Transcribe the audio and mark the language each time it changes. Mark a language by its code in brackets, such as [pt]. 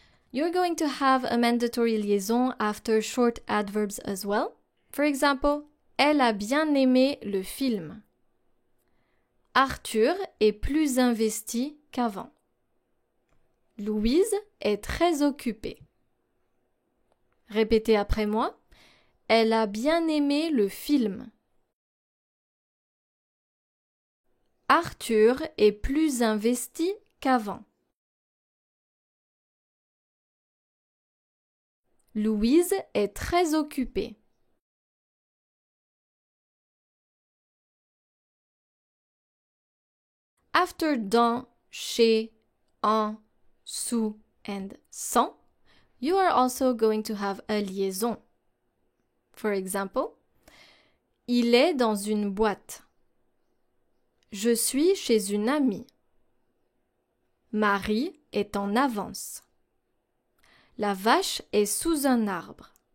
[en] You're going to have a mandatory liaison after short adverbs as well. For example, [fr] elle a bien aimé le film. Arthur est plus investi qu'avant. Louise est très occupée. Répétez après moi. Elle a bien aimé le film. Arthur est plus investi qu'avant. Louise est très occupée. [en] After dans, chez, en, sous, and sans, you are also going to have a liaison. For example, [fr] il est dans une boîte. Je suis chez une amie. Marie est en avance. La vache est sous un arbre.